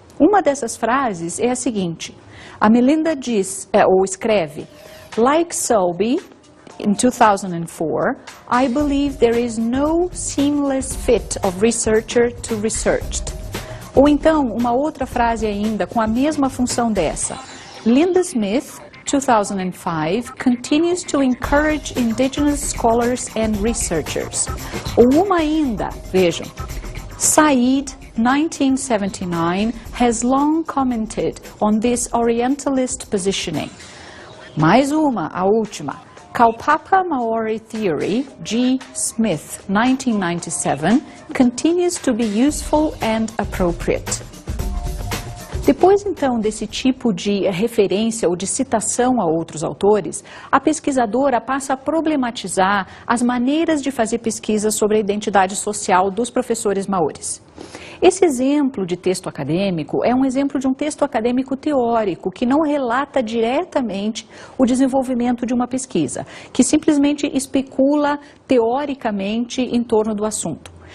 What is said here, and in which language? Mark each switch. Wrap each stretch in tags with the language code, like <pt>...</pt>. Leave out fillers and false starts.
<pt>Uma dessas frases é a seguinte: a Melinda diz, ou escreve,</pt> <en>"Like Selby, in 2004, I believe there is no seamless fit of researcher to researched."</en> <pt>Ou então, uma outra frase ainda com a mesma função dessa.</pt> <en>Linda Smith, 2005, continues to encourage indigenous scholars and researchers.</en> <pt>Ou uma ainda, vejam,</pt> <en>Said, 1979, has long commented on this Orientalist positioning.</en> <pt>Mais uma, a última. Kaupapa Maori Theory, G.</pt> <en>Smith, 1997, continues to be useful and appropriate.</en> <pt>Depois, então, desse tipo de referência ou de citação a outros autores, a pesquisadora passa a problematizar as maneiras de fazer pesquisa sobre a identidade social dos professores maoris. Esse exemplo de texto acadêmico é um exemplo de um texto acadêmico teórico que não relata diretamente o desenvolvimento de uma pesquisa, que simplesmente especula teoricamente em torno do assunto.</pt>